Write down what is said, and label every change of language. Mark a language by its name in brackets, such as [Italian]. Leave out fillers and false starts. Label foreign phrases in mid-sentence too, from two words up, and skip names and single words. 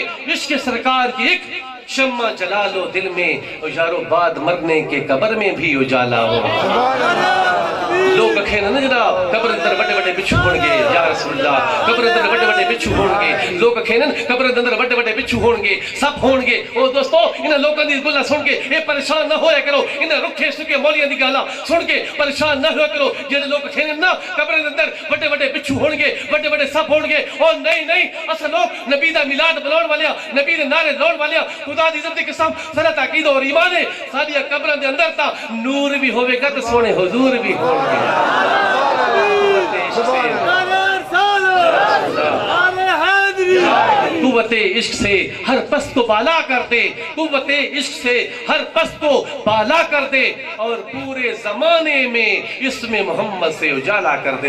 [Urdu] عشق سرکار کی ایک شمع جلالو دل میں یارو بعد مرنے کے قبر میں بھی اجالا ہو. [Punjabi] لوگ کہنا نا جناب قبر اندر بڑے بڑے بچھو ہونگے [Arabic] یا رسول اللہ, [Punjabi] قبر اندر بڑے بڑے بچھو ہونگے. لوگ کہنا قبر اندر بڑے بڑے بچھو ہونگے سب ہونگے. او دوستو انہاں لوگاں دی گلاں سن کے اے پریشان نہ ہویا کرو, انہاں رکھے سکے مولیاں دی گلاں سن کے پریشان نہ ہویا کرو. جڑے لوگ کہنا نا قبر اندر بڑے بڑے بچھو ہونگے بڑے بڑے سب ہونگے, او نہیں اصل لوگ نبی دا میلاد مناون والے نبی دے نعرے لاون والے خدا دی عزت دی قسم صلات عقید اور ایمان ہے ساری قبراں دے اندر تا نور بھی ہوے گا تے سونے حضور بھی ہونگے. [Urdu] قوت عشق سے ہر پست کو بالا کر دے, قوت عشق سے ہر پست کو بالا کر دے اور پورے زمانے میں اسم محمد سے اجالا کر دے.